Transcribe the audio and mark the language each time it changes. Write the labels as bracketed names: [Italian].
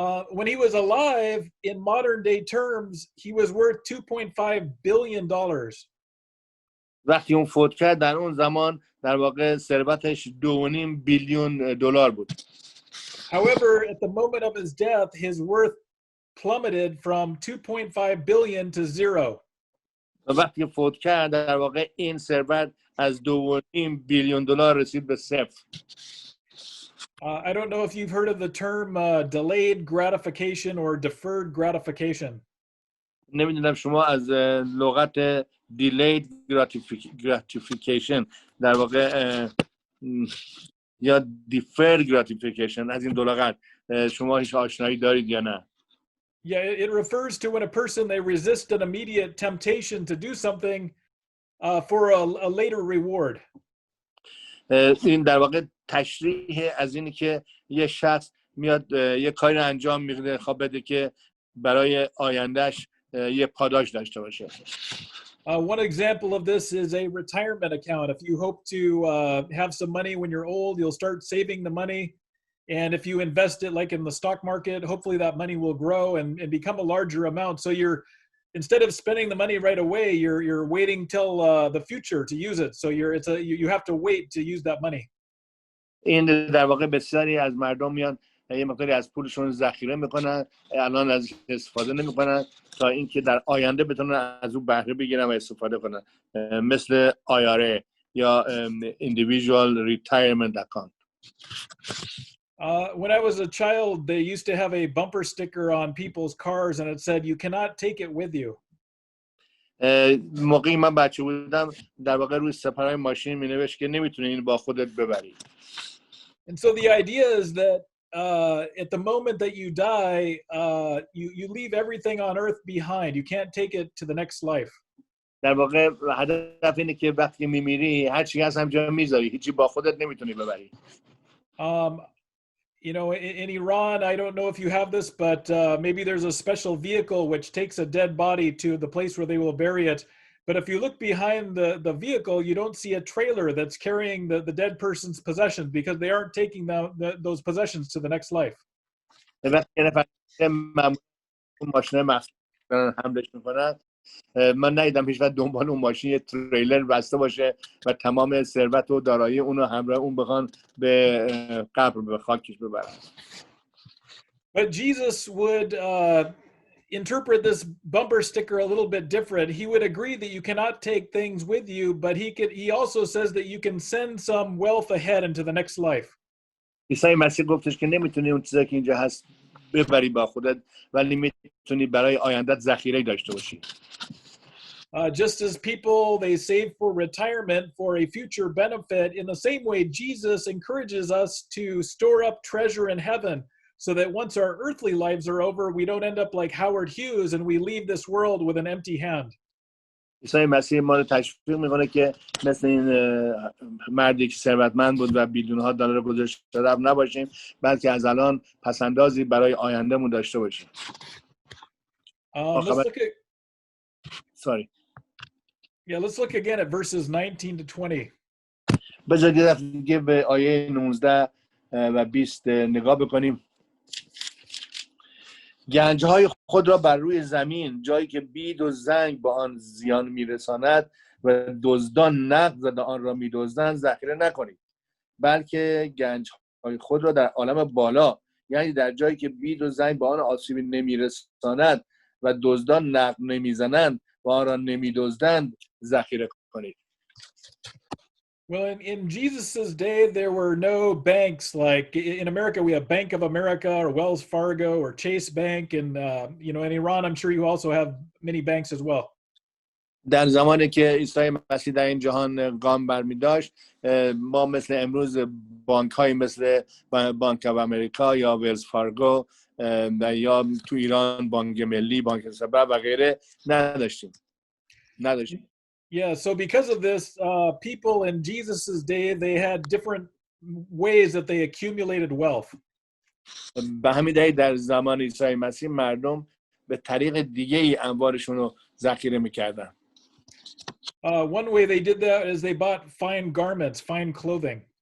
[English] When he was alive, in modern day terms, he was worth $2.5 billion. [Persian] وقتی اون فوت کرد در اون زمان در واقع ثروتش 2.5 بیلیون دلار بود. [English] However, at the moment of his death, his worth plummeted from 2.5 billion to 0. [Persian] وقتی فوت کرد در واقع این ثروت از 2.5 بیلیون دلار رسید به 0. [English] I don't know if you've heard of the term delayed gratification or deferred gratification. [Persian] نمیدونم شما از لغت delayed gratification در واقع یا deferred gratification از این دو لغت شما هیچ آشنایی دارید یا نه؟ [English] Yeah, it refers to when a person they resist an immediate temptation to do something for a later reward. [Persian] این در واقع تشریح از اینه که یه شخص میاد یه کاری رو انجام میده خواب بده که برای آیندهش یه پاداش داشته باشه. [English] One example of this is a retirement account. If you hope to have some money when you're old, you'll start saving the money. And if you invest it like in the stock market, hopefully that money will grow and become a larger amount. So you're, instead of spending the money right away, you're waiting till the future to use it. So you have to wait to use that money. [Persian] این در واقع بسیاری از مردم میان یه مقداری از پولشون ذخیره میکنن الان از استفاده نمیکنن تا اینکه در آینده بتونن از اون بهره بگیرن و استفاده کنن مثل IRA یا individual retirement account. [English] When I was a child, they used to have a bumper sticker on people's cars and it said, "You cannot take it with you." [Persian] موقعی من بچه بودم در واقع روی سپرهای ماشین مینوشت که نمیتونی این با خودت ببری. [English] And so the idea is that at the moment that you die, you leave everything on earth behind. You can't take it to the next life. [Persian] در واقع هدف اینه که وقتی میمیری هر چی هست همجا میذاری، هیچی با خودت نمیتونی ببری. [English] You know, in Iran, I don't know if you have this, but maybe there's a special vehicle which takes a dead body to the place where they will bury it. But if you look behind the vehicle, you don't see a trailer that's carrying the dead person's possessions because they aren't taking those possessions to the next life. [Persian] ماشین مخصوص حملش میکنن، من ندیدم هیچ وقت دنبال اون ماشین یه تریلر بسته باشه و تمام ثروت و دارایی اونو همراه اون بخوان به قبر به خاکش ببرن. [English] But Jesus would interpret this bumper sticker a little bit different. He would agree that you cannot take things with you, but he also says that you can send some wealth ahead into the next life. [Persian] عیسی مسیح گفتش که نمیتونی اون چیزایی که اینجا هست ببری با خودت، ولی میتونی برای آیندت ذخیره داشته باشی. [English] Just as people, they save for retirement for a future benefit, in the same way, Jesus encourages us to store up treasure in heaven so that once our earthly lives are over, we don't end up like Howard Hughes and we leave this world with an empty hand. [Persian] عیسی مسیح ما رو تشویق میکنه که مثل این مردی که ثروتمند بود و بیدونها دلار گذاشته رفت نباشیم، بلکه از الان پسندازی برای آیندهمون داشته باشیم. [English] Let's look at Sorry. Yeah, let's look again at verses 19 to 20. [Persian] بذارید یه دفعه دیگه به آیه 19 و 20 نگاه بکنیم. گنج‌های خود را بر روی زمین، جایی که بید و زنگ با آن زیان میرساند و دزدان نقب زده آن را میدزدند ذخیره نکنید، بلکه گنج‌های خود را در عالم بالا، یعنی در جایی که بید و زنگ با آن آسیبی نمیرساند و دزدان نقب نمیزنند و آن را نمیدزدند ذخیره کنید. [English] Well, in Jesus's day, there were no banks like in America. We have Bank of America or Wells Fargo or Chase Bank, and you know, in Iran, I'm sure you also have many banks as well. [Persian] در زمانی که عیسی مسیح در این جهان قام برمی داشت، ما مثل امروز بانک های مثل بانک آف امریکا یا ویلز فارگو یا تو ایران بانک ملی، بانک سبب و غیره نداشتیم. [English] Yeah, so because of this, people in Jesus's day, they had different ways that they accumulated wealth. [Persian] به همین دلیل در زمان عیسی مسیح مردم به طریق دیگه ای اموالشون رو ذخیره میکردن. [English] One way they did that is they bought fine garments, fine clothing.